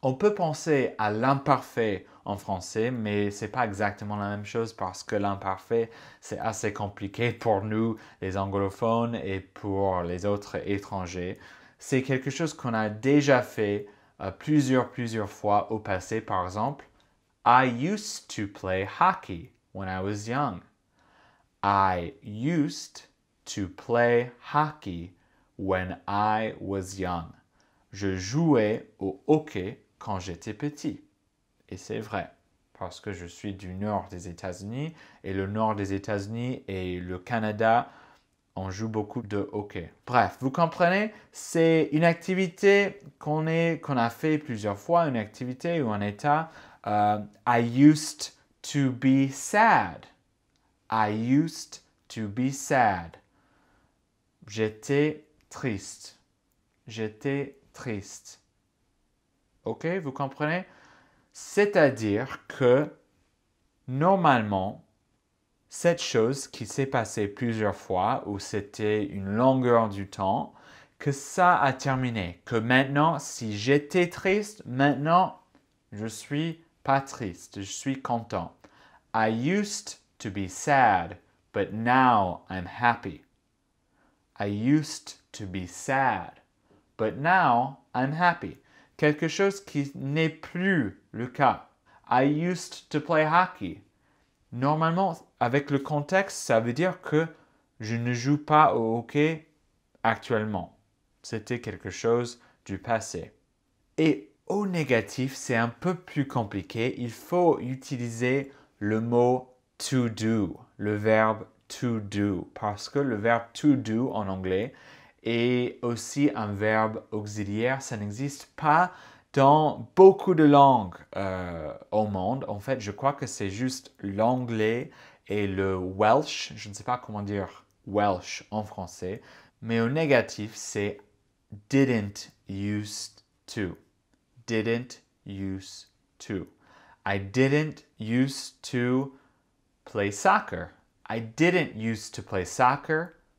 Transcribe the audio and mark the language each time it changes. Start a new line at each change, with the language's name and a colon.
French: On peut penser à l'imparfait en français, mais c'est pas exactement la même chose parce que l'imparfait, c'est assez compliqué pour nous, les anglophones, et pour les autres étrangers. C'est quelque chose qu'on a déjà fait plusieurs fois au passé. Par exemple,
English: I used to play hockey when I was young. I used to play hockey when I was young.
French: Je jouais au hockey quand j'étais petit. Et c'est vrai, parce que je suis du nord des États-Unis et le nord des États-Unis et le Canada, on joue beaucoup de hockey. Bref, vous comprenez, c'est une activité qu'on a fait plusieurs fois, une activité ou un état.
English: I used to be sad. I used to be sad.
French: J'étais triste. J'étais triste. Ok, vous comprenez? C'est-à-dire que normalement, cette chose qui s'est passée plusieurs fois, où c'était une longueur du temps, que ça a terminé. Que maintenant, si j'étais triste, maintenant, je suis pas triste, je suis content.
English: I used to be sad, but now I'm happy. I used to be sad, but now I'm happy.
French: Quelque chose qui n'est plus le cas.
English: I used to play hockey.
French: Normalement, avec le contexte, ça veut dire que je ne joue pas au hockey actuellement. C'était quelque chose du passé. Et au négatif, c'est un peu plus compliqué. Il faut utiliser le mot to do, le verbe to do, parce que le verbe to do en anglais est aussi un verbe auxiliaire. Ça n'existe pas dans beaucoup de langues au monde. En fait, je crois que c'est juste l'anglais et le Welsh. Je ne sais pas comment dire Welsh en français. Mais au négatif, c'est
English: didn't used to. Didn't used to. I didn't used to play soccer. I didn't used to play soccer.